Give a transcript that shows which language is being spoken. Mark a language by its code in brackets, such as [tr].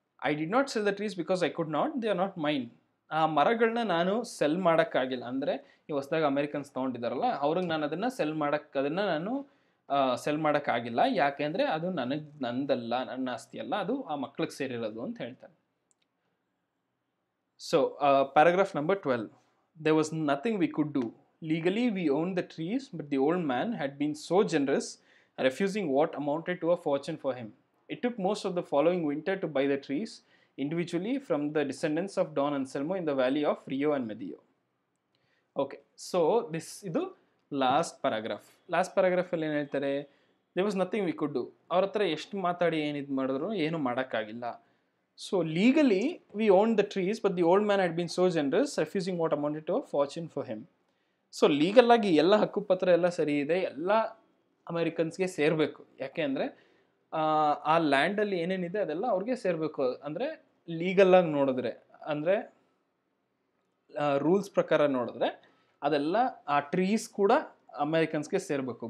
[en] I did not sell the trees because I could not, they are not mine. [kn] ಆ ಮರಗಳನ್ನ ನಾನು cell ಮಾಡೋಕ್ಕಾಗಿಲ್ಲ, ಅಂದರೆ ಈ ಹೊಸದಾಗ ಅಮೇರಿಕನ್ಸ್ ತೊಗೊಂಡಿದ್ದಾರಲ್ಲ ಅವ್ರಿಗೆ ನಾನು ಅದನ್ನು ನಾನು ಸೆಲ್ ಮಾಡೋಕ್ಕಾಗಿಲ್ಲ. ಯಾಕೆ ಅಂದರೆ ಅದು ನಂದಲ್ಲ, ನನ್ನ ಆಸ್ತಿ ಅಲ್ಲ, ಅದು ಆ ಮಕ್ಳಿಗೆ ಸೇರಿರೋದು ಅಂತ ಹೇಳ್ತಾನೆ. So paragraph number 12. [en] There was nothing we could do. Legally we owned the trees, but the old man had been so generous, refusing what amounted to a fortune for him. It took most of the following winter to buy the trees individually from the descendants of Don Anselmo in the valley of Rio and Medio. Okay, so [kn] ಇದು last ಪ್ಯಾರಾಗ್ರಾಫಲ್ಲಿ ಏನು ಹೇಳ್ತಾರೆ, [en] there was nothing we could do. [kn] ಅವ್ರ ಹತ್ರ ಎಷ್ಟು ಮಾತಾಡಿ ಏನಿದು ಮಾಡಿದ್ರು ಏನು ಮಾಡೋಕ್ಕಾಗಿಲ್ಲ. [en] So legally we owned the trees, but the old man had been so generous, refusing what amounted to a fortune for him. [kn] So ಲೀಗಲ್ಲಾಗಿ ಎಲ್ಲ ಹಕ್ಕುಪತ್ರ ಎಲ್ಲ ಸರಿ ಇದೆ, ಎಲ್ಲ ಅಮೇರಿಕನ್ಸ್ಗೆ ಸೇರಬೇಕು. ಯಾಕೆ ಅಂದರೆ ಆ ಲ್ಯಾಂಡಲ್ಲಿ ಏನೇನಿದೆ ಅದೆಲ್ಲ ಅವ್ರಿಗೆ ಸೇರಬೇಕು. ಅಂದರೆ ಲೀಗಲ್ಲಾಗಿ ನೋಡಿದ್ರೆ, ಅಂದರೆ ರೂಲ್ಸ್ ಪ್ರಕಾರ ನೋಡಿದ್ರೆ ಅದೆಲ್ಲ ಆ ಟ್ರೀಸ್ ಕೂಡ ಅಮೇರಿಕನ್ಸ್ಗೆ ಸೇರಬೇಕು.